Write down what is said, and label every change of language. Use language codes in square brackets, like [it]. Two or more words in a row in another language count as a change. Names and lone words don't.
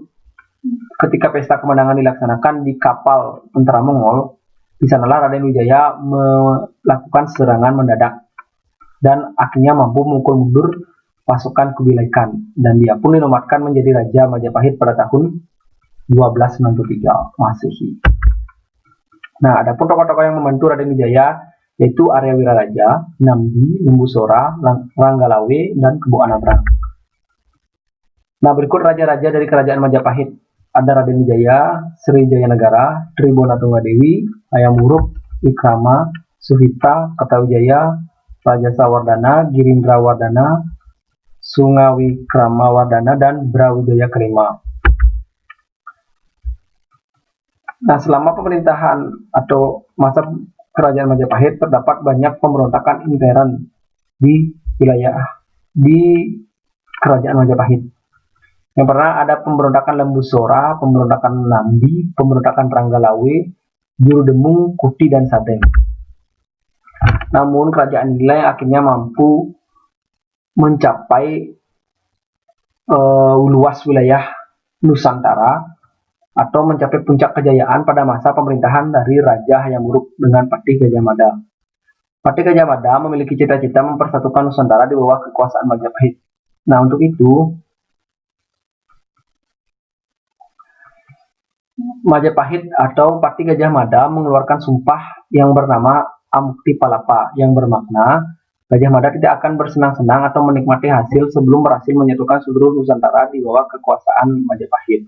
[id] Ketika pesta kemenangan dilaksanakan di kapal tentara Mongol, di sanalah Raden Wijaya melakukan serangan mendadak dan akhirnya mampu memukul mundur pasukan Kubilai Khan, dan dia pun dinobatkan menjadi Raja Majapahit pada tahun 1293 Masehi. Nah, adapun tokoh-tokoh yang membantu Raden Wijaya yaitu Arya Wiraraja, Namdi, Lembu Sora, Ranggalawe, dan Kebo Anabrang. Nah, berikut raja-raja dari kerajaan Majapahit. Ada Raden Wijaya, Sri Jayanagara, Tribona Tunggadewi, Hayam Wuruk, Wikrama, Suhita, Kertawijaya, Raja Sawardana, Girindra Wardana, Sungawikrama Wardana, dan Brawijaya kelima. Nah, selama pemerintahan atau masa kerajaan Majapahit terdapat banyak pemberontakan intern di wilayah di kerajaan Majapahit. Yang pernah ada pemberontakan Lembu Sora, pemberontakan Namdi, pemberontakan Ranggalawe, Jurudemung, Kuti, dan Sadeng. Namun kerajaan inilah yang akhirnya mampu mencapai luas wilayah Nusantara atau mencapai puncak kejayaan pada masa pemerintahan dari Raja Hayam Wuruk dengan Patih Gajah Mada. Patih Gajah Mada memiliki cita-cita mempersatukan Nusantara di bawah kekuasaan Majapahit. Nah, untuk itu Majapahit atau Patih Gajah Mada mengeluarkan sumpah yang bernama Amukti Palapa, yang bermakna Gajah Mada tidak akan bersenang-senang atau menikmati hasil sebelum berhasil menyatukan seluruh Nusantara di bawah kekuasaan Majapahit.